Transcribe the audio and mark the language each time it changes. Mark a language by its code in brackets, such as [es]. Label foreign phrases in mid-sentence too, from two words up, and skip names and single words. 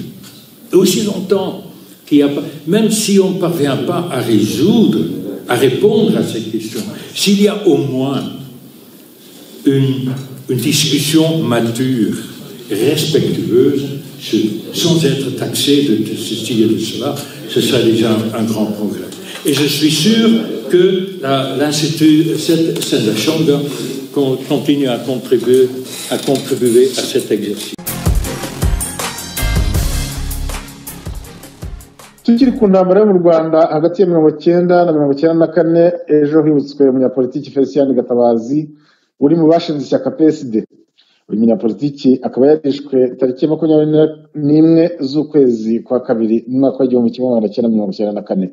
[fr] Et aussi longtemps qu'il n'y a pas, même si on ne parvient pas à répondre à ces questions, s'il y a au moins une discussion mature, respectueuse, sans être taxé de ceci et de cela, ce serait déjà un grand progrès. Et je suis sûr que l'Institut Sendashonga continue à contribuer à cet exercice. [rw] tukiri ku ntambara yo mu Rwanda hagati ya 1990 na 1994 ejo hibutswe umunyapolitiki Felicien Gatabazi uri mu bashinze ishyaka PSD. Uyu munyapolitiki akaba yarishwe tariki 21 z'ukwezi kwa kabiri mu mwaka wa 1994.